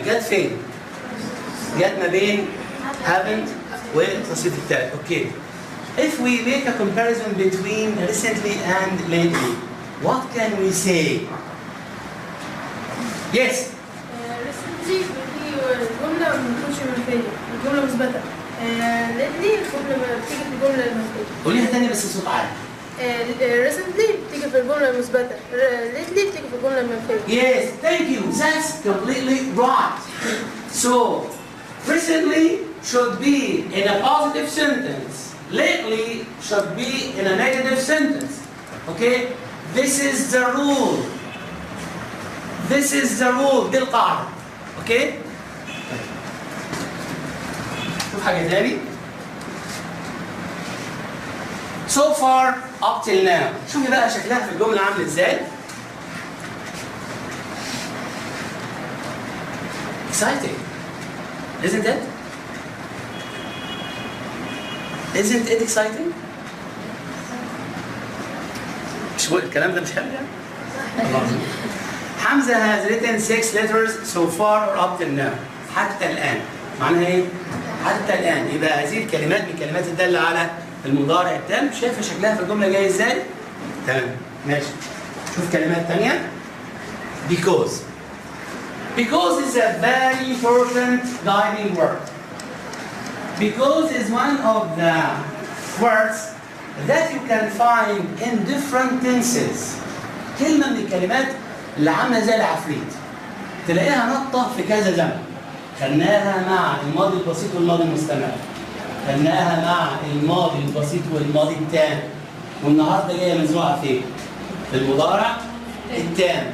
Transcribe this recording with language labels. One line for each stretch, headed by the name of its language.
Arabic: جت فين؟ جت ما بين haven't والتصريف التالي.
English: Okay. If we make a comparison between recently and lately, what can we say? Yes.
Arabic: recently الجملة ما بتكونش منفية، الجملة مثبتة. lately الجملة بتيجي في الجملة المنفية. قوليها تاني بس بصوت عالي. recently بتيجي في الجملة المثبتة. lately بتيجي في الجملة المنفية.
English: Yes, thank you. That's completely right. So, recently should be in a positive sentence. Lately should be in a negative sentence. Okay? This is the rule. This is the rule.
Arabic: دي القاعدة.
English: Okay?
Arabic: شوف حاجة تاني.
English: So far up till now.
Arabic: شوفي بقى شكلها في الجملة عامل ازاي.
English: Exciting. Isn't it? Isn't it exciting?
Arabic: مش الكلام ده مش حلو يعني؟
English: حمزة has written 6 letters so far or up till now.
Arabic: حتى الآن. معناها إيه؟ حتى الآن. يبقى هذه الكلمات من الكلمات الدالة على المضارع التام. شايفة شكلها في الجملة جاي إزاي؟ تمام. ماشي. شوف كلمات تانية. Because.
English: Because is a very important guiding word. Because is one of the words that you can find in different tenses.
Arabic: كلمة من الكلمات اللي عاملة زي العفريت. تلاقيها نطة في كذا زمن. خدناها مع الماضي البسيط والماضي المستمر. خدناها مع الماضي البسيط والماضي التام. والنهارده جاية مزروعة فين؟ في المضارع التام.